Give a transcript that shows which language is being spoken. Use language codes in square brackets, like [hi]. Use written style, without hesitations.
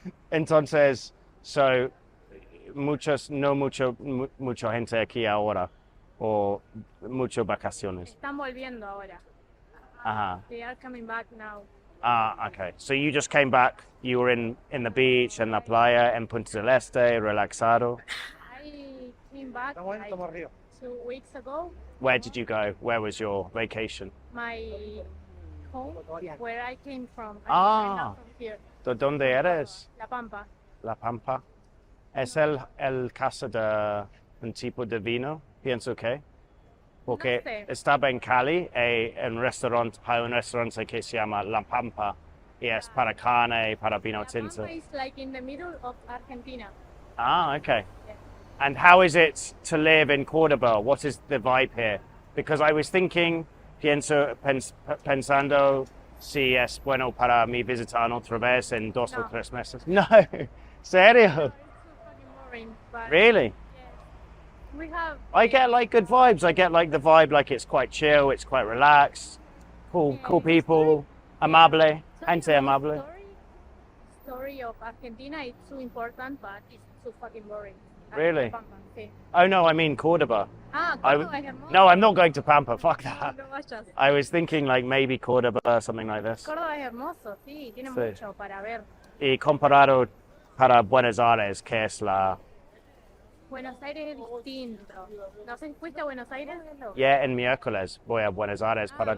[es] Entonces, mucha gente aquí ahora, o muchas vacaciones. Están volviendo ahora. Ajá. [en] They are coming back now. Okay. So you just came back, you were in the beach, [es] en la playa, en Punta del Este, relaxado. [en] I came back like 2 weeks ago. Where did you go? Where was your vacation? My home, where I came from. I'm not from here. [es] ¿De dónde eres? La Pampa. La Pampa. ¿Es el casa de un tipo de vino? Pienso que. Porque No sé. estaba en Cali, hay un restaurante que se llama La Pampa, y es para carne, para vino La tinto. [en] Pampa is like in the middle of Argentina. Okay. Yeah. And how is it to live in Córdoba? What is the vibe here? Because I was thinking, [es] pensando si es bueno para mí visitar otra vez en 2 o 3 meses. No, serio? [en] It's so fucking boring, but Really? yes. We have. I get like good vibes. I get like the vibe like it's quite chill, it's quite relaxed, cool people, [es] amable, gente amable. [en] Story of Argentina is so important, but it's so fucking boring. Really? [es] La Pampa, sí. [en] Oh no, I mean Córdoba. [es] Córdoba es hermoso. [en] No, I'm not going to Pampa. Fuck that. [es] No vayas. [en] I was thinking like maybe Córdoba, something like this. [es] Córdoba es hermoso, sí, tiene Sí. mucho para ver. Y comparado para Buenos Aires, que es Buenos Aires es distinto. No sé, ¿fuiste a Buenos Aires? Yeah, en miércoles voy a Buenos Aires para 2